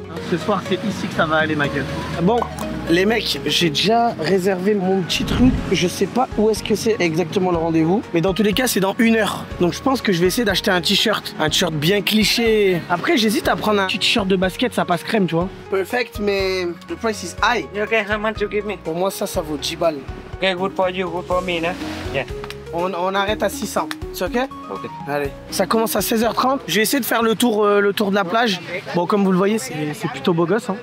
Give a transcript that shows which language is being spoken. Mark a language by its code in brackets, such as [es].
[fr] Ce soir, c'est ici que ça va aller, ma gueule. Bon, les mecs, j'ai déjà réservé mon petit truc. Je sais pas où est-ce que c'est exactement le rendez-vous. Mais dans tous les cas, c'est dans 1 heure. Donc, je pense que je vais essayer d'acheter un t-shirt. Un t-shirt bien cliché. Après, j'hésite à prendre un petit t-shirt de basket, ça passe crème, tu vois. [en] Perfect, mais the price is high. Okay, how much you give me? [fr] Pour moi, ça vaut 10 balles. [en] Okay, good for you, good for me, nah? Yeah. [fr] On arrête à 600. C'est ok? Ok. Allez. Ça commence à 16h30. Je vais essayer de faire le tour de la plage. Bon, comme vous le voyez, c'est plutôt beau gosse. Hein.